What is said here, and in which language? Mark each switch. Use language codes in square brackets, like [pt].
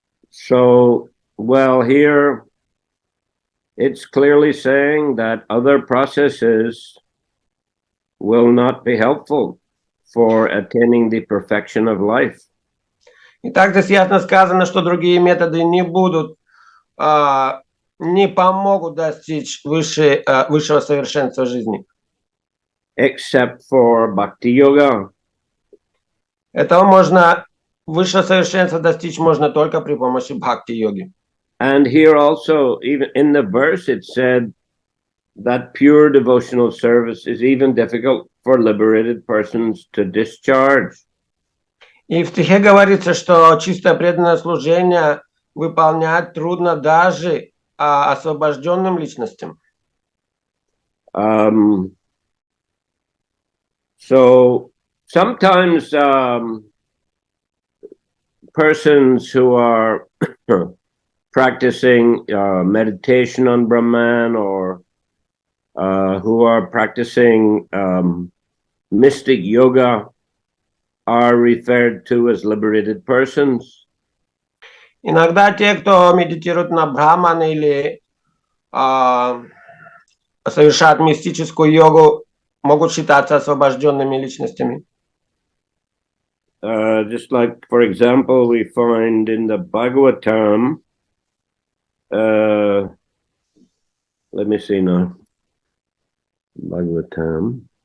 [en] So, well, here it's clearly saying that other processes will not be helpful for attaining the perfection of life. [ru] И так здесь ясно сказано, что другие методы не помогут достичь высшего совершенства жизни. [en] Except for bhakti yoga. [ru] Высшее совершенство достичь можно только при помощи бхакти-йоги. [en] And here also, even in the verse, it said that pure devotional service is even difficult for liberated persons to discharge. [ru] И в стихе говорится, что чистое преданное служение выполнять трудно даже освобожденным личностям. [en] So sometimes persons who are practicing meditation on Brahman or who are practicing mystic yoga are referred to as liberated persons. [ru] Иногда те, кто медитирует на Брахмана или совершают мистическую йогу, могут считаться освобожденными личностями. [en] Just like, for example, we find in the Bhagavatam, let me see now. Bhagavatam.